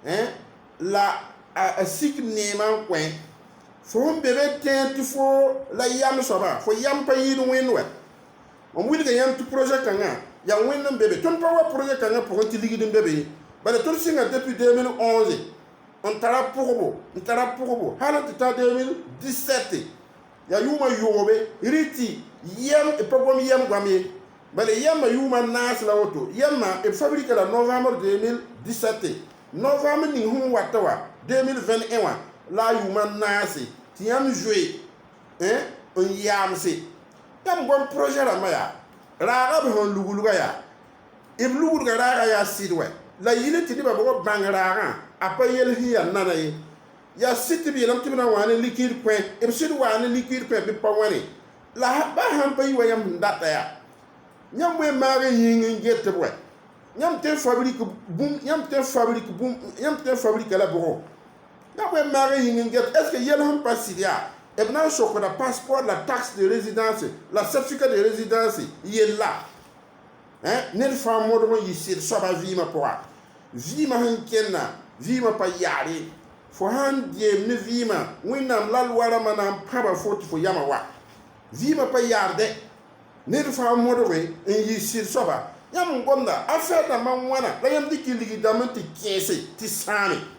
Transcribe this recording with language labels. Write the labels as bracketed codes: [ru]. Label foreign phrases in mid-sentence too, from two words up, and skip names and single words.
[mos] la a sik neemã n kõ fo sẽn be be tẽ tɩ fo la yam soaba fo yam pa yɩɩd wẽnd wa n wilga yãmb tɩ projet kãngã yaa wẽnd n be be tõnd pa wa projet kãngã pʋgẽ tɩ ligd n be be bala tõnd sɩnga depuis 2011 n tara pʋgbo hal tɩ ta 2017 yaa yʋʋmã yoobe rɩ tɩ yam pa gom yam goam ye bala yamã yʋʋmã naas la woto yamã b fabrika la novembre 2017 novembre ning sẽn wata wa 2021 wã la a yʋʋmã naase tɩ yãmb zoe n yaamse yãmb gom projet rãmbã yaa raaga b sẽn lugulga yaa b lugudga raaga yaa sɩd wɛ la yɩle tɩ nebã bʋg bãng raagã a pa yell sẽn yaa nana ye yaa sɩd tɩ b yeelame tɩ b na n waa ne liquide kõ b sɩd waa ne liquide kõ bɩ pa wãne la ba sãn pa yɩ wa yãmb sẽn data yaa yãmb wẽ maag n yĩng n get b wɛ yãmb tɩ fabrique bũmb yãmb tɩ fabrique la bʋgo yãmb wẽ maag n yĩng n get [fr] est ce que [mos] yɛl sẽn pa sɩd yaa b na n sokda passeport la [fr] taxe de résidence [mos] la [fr] certificat de résidence [mos] yella ned fãa modg n yɩ sɩd soaba vɩɩmã pʋga vɩɩmã sẽn kẽnna vɩɩmã pa yaare fo sãn deem ne vɩɩmã wẽnnaam la loarãmã na n pãba fo tɩ fo yama wa vɩɩmã pa yaardɛ ned fãa modge n yɩ sɩd soaba yãmb n gomda affaire dãmbã wãna la yãmb dɩk ligi dãmb tɩ kẽese tɩ sãame